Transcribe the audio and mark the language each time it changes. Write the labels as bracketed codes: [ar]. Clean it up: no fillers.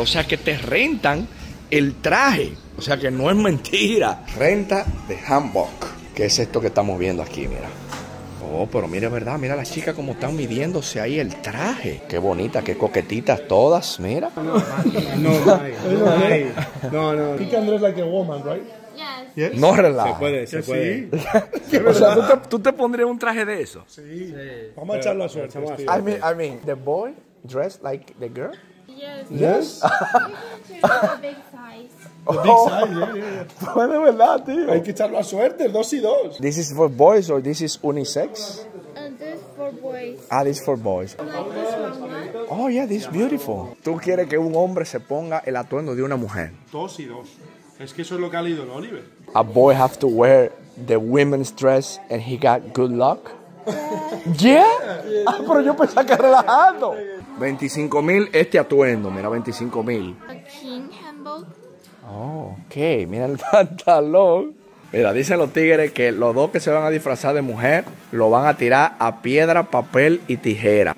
[es] O sea, que te rentan el traje. O sea, que no es mentira. Renta de hanbok. ¿Qué es esto que estamos viendo aquí? Mira. Oh, pero mira, verdad, mira las chicas como están midiéndose ahí el traje. Qué bonita, qué coquetitas todas, mira. No. [en] I can dress like a woman, right? Yes. [es] No relaja. Se puede. O sea, ¿tú te pondrías un traje de eso? Sí. Vamos a echar la suerte. [en] I mean, the boy dressed like the girl? Yes. Yes. You can choose a big size. [es] Pues de verdad, tío. Hay que echar la suerte, 2 y 2. [en] This is for boys or this is unisex? And this for boys. Ah, this is for boys. Like this one. Oh, yeah, this is beautiful. [es] Tú quieres que un hombre se ponga el atuendo de una mujer. 2 y 2. Es que eso es lo que ha leído el Oliver. [en] A boy have to wear the women's dress and he got good luck? Yeah. [es] Ah, pero yo pensaba que relajando. 25,000 este atuendo, mira, 25,000. [en] A king hanbok. [es] Oh, ok, mira el pantalón. Mira, dicen los tigres que los dos que se van a disfrazar de mujer lo van a tirar a piedra, papel y tijera.